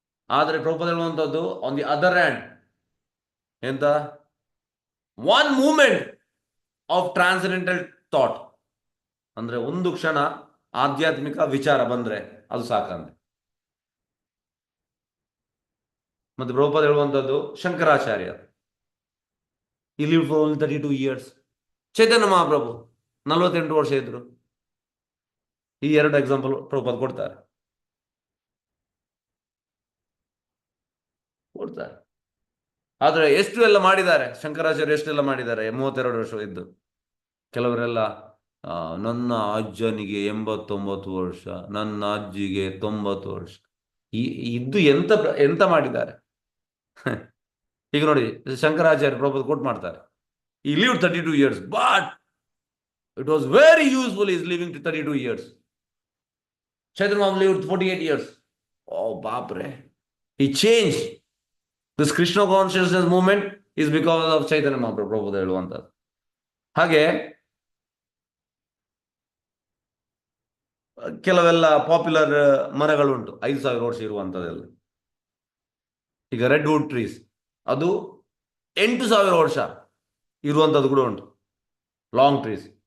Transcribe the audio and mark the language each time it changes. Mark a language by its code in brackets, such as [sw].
[kn] ಆದರೆ ಪ್ರಭುಪಾದ ಹೇಳುವಂಥದ್ದು on the other hand ಎಂತ, one moment of transcendental thought, ಅಂದ್ರೆ ಒಂದು ಕ್ಷಣ ಆಧ್ಯಾತ್ಮಿಕ ವಿಚಾರ ಬಂದ್ರೆ ಅದು ಸಾಕಂದ್ರೆ. ಮತ್ತೆ ಪ್ರಭುಪಾದ ಹೇಳುವಂಥದ್ದು Shankaracharya, [en] he lived for only 32 years. [kn] ಚೈತನ್ಯ ಮಹಾಪ್ರಭು 48 ವರ್ಷ ಇದ್ರು. ಈ 2 ಎಕ್ಸಾಂಪಲ್ ಪ್ರಭುಪಾದ ಕೊಡ್ತಾರೆ. ಆದ್ರೆ ಎಷ್ಟು ಎಲ್ಲ ಮಾಡಿದ್ದಾರೆ ಶಂಕರಾಚಾರ್ಯ, ಎಷ್ಟೆಲ್ಲ ಮಾಡಿದ್ದಾರೆ 32 ವರ್ಷ ಇದ್ದು. ಕೆಲವರೆಲ್ಲ ನನ್ನ ಅಜ್ಜನಿಗೆ 89 ವರ್ಷ, ನನ್ನ ಅಜ್ಜಿಗೆ 90 ವರ್ಷ ಇದ್ದು ಎಂತ ಮಾಡಿದ್ದಾರೆ. ಈಗ ನೋಡಿ, ಶಂಕರಾಚಾರ್ಯ ಪ್ರಭುಪಾದ ಕೋಟ್ ಮಾಡ್ತಾರೆ, [en] he lived 32 years, but it was very useful is living to 32 years. Chaitanya Mahaprabhu lived 48 years. Oh, Bapre. He changed. This Krishna consciousness movement is because of Chaitanya Mahaprabhu. [kn] Prabhupada ಹೇಳುವಂಥದ್ದು. ಹಾಗೆ ಕೆಲವೆಲ್ಲ ಪಾಪ್ಯುಲರ್ ಮರಗಳುಂಟು 5,000 ವರ್ಷ ಇರುವಂಥದ್ದೆಲ್ಲ. ಈಗ red wood trees, ಅದು 8,000 ವರ್ಷ ಇರುವಂಥದ್ದು ಕೂಡ ಉಂಟು, ಲಾಂಗ್ ಟ್ರೀಸ್.